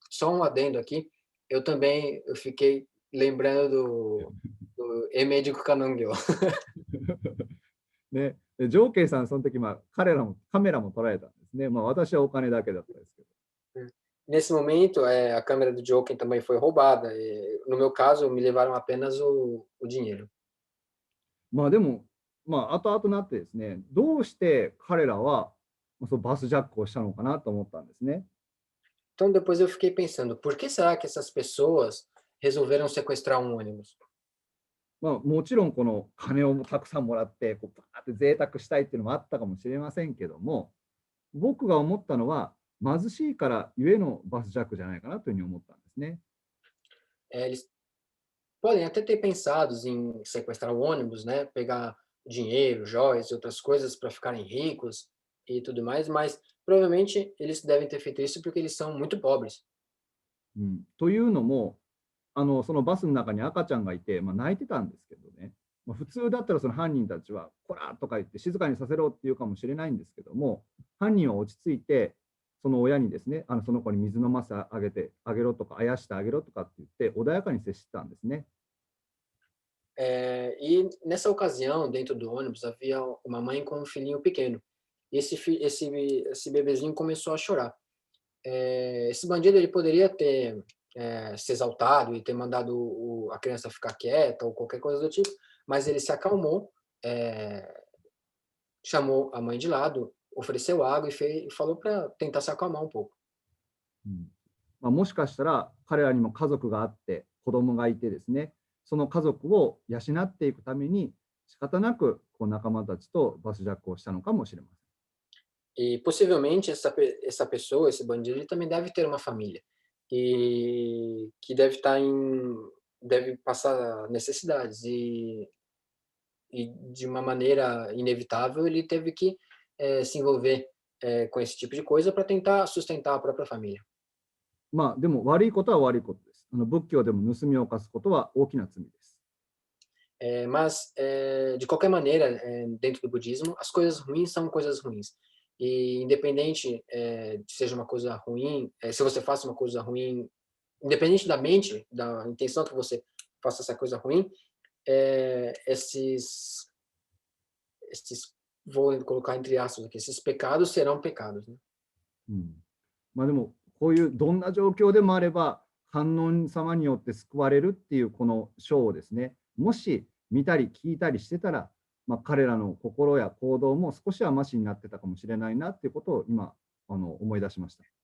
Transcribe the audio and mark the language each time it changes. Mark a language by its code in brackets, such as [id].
[pt] Só um adendo aqui, eu fiquei lembrando do Emediku Kanongyo. [ja] ね、ジョーケイさん、その時、カメラも捉えたんですね。私はお金だけだったですけど。 [pt] Nesse momento, a câmera do Joken também foi roubada. No meu caso, me levaram apenas o dinheiro. [ja] でも、後々なってですね、どうして彼らはそのバスジャックをしたのかなと思ったんですね。 [pt] Então, depois eu fiquei pensando, por que será que essas pessoas resolveram sequestrar um ônibus? [ja] もちろんこの金をたくさんもらってこうバーって贅沢したいっていうのもあったかもしれませんけども、僕が思ったのは貧しいからゆえのバスジャックじゃないかなというふうに思ったんですね。 [pt] Eles podem até ter pensado em sequestrar o ônibus, né? Pegar dinheiro, joias e outras coisas para ficarem ricos e tudo mais, mas provavelmente eles devem ter feito isso porque eles são muito pobres. [ja] というのも、そのバスの中に赤ちゃんがいて、泣いてたんですけどね、普通だったらその犯人たちは、こらとか言って静かにさせろっていうかもしれないんですけども、犯人は落ち着いて、その親にですね、その子に水飲ませてあげろとか、あやしてあげろとかって言って、穏やかに接してたんですね。 [pt] E nessa ocasião, dentro do ônibus, havia uma mãe com um filhinho pequeno. E esse bebezinho começou a chorar. Esse bandido ele poderia ter se exaltado e ter mandado a criança ficar quieta ou qualquer coisa do tipo, mas ele se acalmou, chamou a mãe de lado, ofereceu água e falou para tentar se acalmar um pouco. [ja] うんまあ、もしかしたら彼らにも家族があって子供がいてですね、その家族を養っていくために仕方なくこう仲間たちとバスジャックをしたのかもしれません。 [pt] E possivelmente essa pessoa, esse bandido, ele também deve ter uma família e que deve passar necessidades e de uma maneira inevitável ele teve que se envolver com esse tipo de coisa para tentar sustentar a própria família. [ja] まあでも悪いことは悪いことです。仏教でも盗みを犯すことは大きな罪です。 [pt] Mas, de qualquer maneira, dentro do budismo, as coisas ruins são coisas ruins. E independente seja uma coisa ruim, se você faça uma coisa ruim, independentemente da intenção que você faça essa coisa ruim, esses, vou colocar entre aspas aqui, esses pecados serão pecados, né? [ja] まあでもこういうどんな状況でもあれば観音様によって救われるっていうこの章をですね、もし見たり聞いたりしてたら、まあ、彼らの心や行動も少しはマシになってたかもしれないなっていうことを今思い出しました。